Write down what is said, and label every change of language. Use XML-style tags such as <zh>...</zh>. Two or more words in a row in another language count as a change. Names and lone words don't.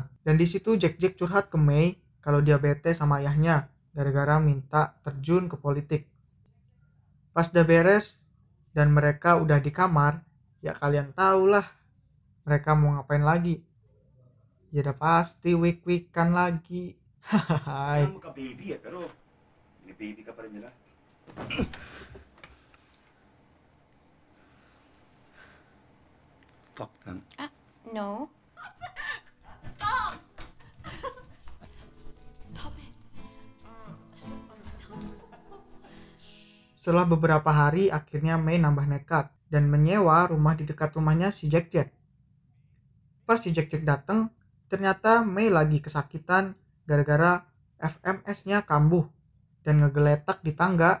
<id>Dan di situ Jack curhat ke Mei kalau dia bete sama ayahnya gara-gara minta terjun ke politik. Pas udah beres dan mereka udah di kamar, ya kalian tahulah mereka mau ngapain lagi. Ya udah pasti wik-wikan lagi. Hahaha.</id> <tl>Kamu ka baby ya, pero ini baby ka pa rin nila.</tl> <en>Fuck them. No.</en> <id>Setelah beberapa hari, akhirnya Mei nambah nekat dan menyewa rumah di dekat rumahnya si Jack. Pas si Jack datang, ternyata Mei lagi kesakitan gara-gara FMS-nya kambuh dan ngegeletak di tangga.</id>